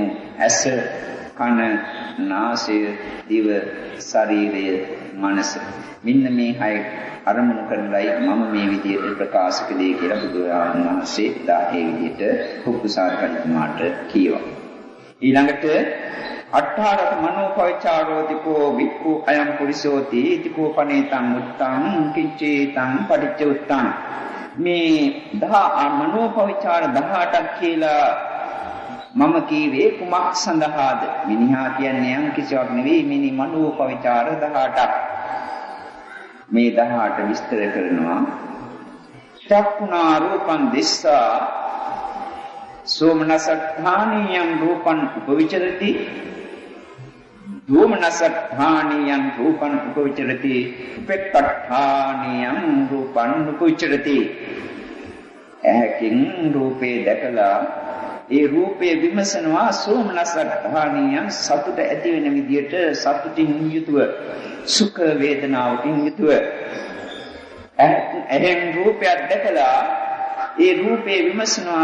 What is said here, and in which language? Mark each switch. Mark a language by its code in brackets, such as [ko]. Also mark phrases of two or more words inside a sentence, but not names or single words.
[si] ඇස, කන, නාසය, දිව, ශරීරය, මනස. මෙන්න මේ හය අරමුණු කරලයි මම මේ විදිහට ප්‍රකාශ කළේ කියලා බුදුරජාණන් වහන්සේ ඒ විදිහට කුක්කුසාර කල්පනාට කියවා. [pi] ඊළඟට අට්ඨාරත මනෝපවිචාරෝතිකෝ වික්ඛු අයම් පුරිසෝති ඉතිකෝ පනේතං උත්තං කිච්චේතං පටිච්ච උත්තං. [si] මේ මනෝපවිචාර 18ක් කියලා මම කීවේ කුමක් සඳහාද? මිනිහා කියන්නේ යම් කිසිවක් නෙවෙයි, මිනි මනෝපවිචාර 18ක්. මේ 18 විස්තර කරනවා. [pi] චක්කුණා රූපං දිස්සා සෝමනසඨානියං රූපං උපවිචරති, දෝමනසඨානියං රූපං උපවිචරති, උපෙක්ඛඨානියං රූපං උපවිචරති. [si] ඇහැකින් රූපේ දැකලා ඒ රූපේ විමසනවා. සෝමනසඨානියං සතුට ඇති වෙන විදියට සතුටින් යුතුව, සුඛ වේදනාවකින් යුතුව එහෙන් රූපයක් දැකලා ඒ රූපේ විමසනවා.